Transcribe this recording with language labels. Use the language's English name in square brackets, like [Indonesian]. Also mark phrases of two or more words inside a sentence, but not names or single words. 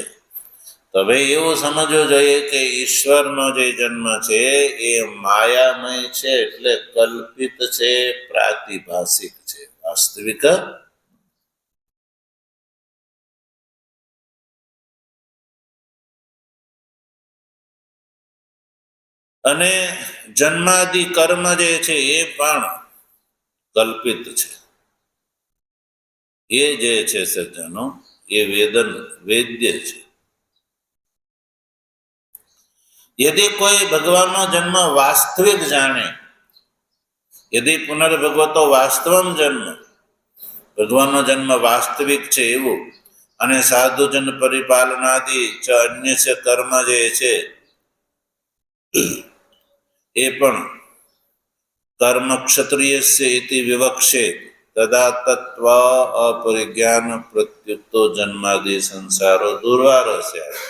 [Gujarati] તો હવે એવું સમજવું જોઈએ કે ઈશ્વરનો જે જન્મ છે એ માયામય છે, એટલે કલ્પિત છે, પ્રાતિભાષિક છે, વાસ્તવિક અને જન્માદિ કર્મ જે છે એ પણ કલ્પિત છે. એ જે છે સજ્જનો, એ વેદ્ય છે. [Hindi] यदि कोई [Gujarati] भगवानનો જન્મ વાસ્તવિક જાણે, [Sanskrit] यदि पुनर्भगवतो वास्तवम जन्म, [Gujarati] ભગવાનનો જન્મ વાસ્તવિક છે એવું, અને [Sanskrit] साधुजन परिपालनादि च [Gujarati] અન્ય છે કર્મ જે છે એ પણ [Sanskrit] कर्म क्षत्रियस्य इति विवक्षे तदा तत्व अपरिज्ञान प्रत्युक्तो जन्मादि संसारो दुर्वारस्य.